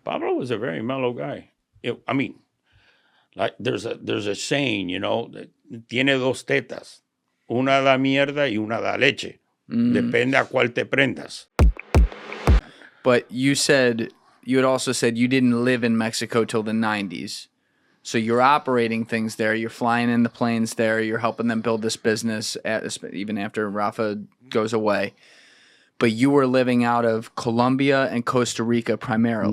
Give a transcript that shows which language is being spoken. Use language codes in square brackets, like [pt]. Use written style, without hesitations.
[en] Pablo was a very mellow guy. I mean, like there's a saying, that [es] tiene dos tetas. Una da mierda y una da leche. Depende a cuál te prendas. [en] But you had also said you didn't live in Mexico till the 90s. So you're operating things there. You're flying in the planes there. You're helping them build this business even after Rafa goes away. But you were living out of Colombia and Costa Rica primarily.